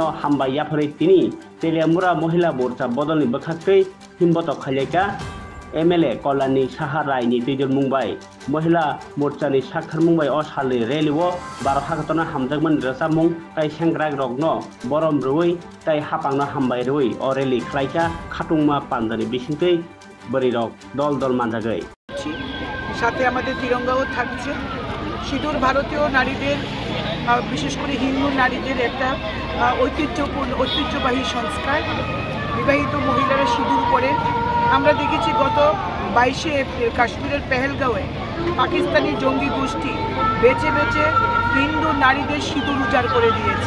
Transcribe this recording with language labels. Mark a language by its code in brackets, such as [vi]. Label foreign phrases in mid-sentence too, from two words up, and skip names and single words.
[trp] हामबाय याफोरै तिनि तेलियामुरा महिला मोर्चा बदलनि बखाकै हिमबत खायलायका एमएलए कल्याणी साहा रायनि दैदल मुंबाय महिला मोर्चानि साक्षर मुंबाय अ सालनि रेलिव 12 थाखतना हामजागमोन रसामुं ताइ सेंग्रा रगनो बरम रुई ताइ हापांनो हामबाय रुई अ रेलि खायका खाटुंमा पान्दानि बिसिंकै बोरै रक दल दल मानजागै [bn] সাথে আমাদের তিরঙ্গাও থাকছে। সিঁদুর ভারতীয় নারীদের বিশেষ করে হিন্দু নারীদের একটা ঐতিহ্যবাহী সংস্কার। বিবাহিত মহিলারা সিঁদুর পরেন। আমরা দেখেছি গত 22শে এপ্রিল কাশ্মীরের পেহেলগাঁওয়ে পাকিস্তানি জঙ্গি গোষ্ঠী বেছে বেছে হিন্দু নারীদের সিঁদুর উজাড় করে দিয়েছে।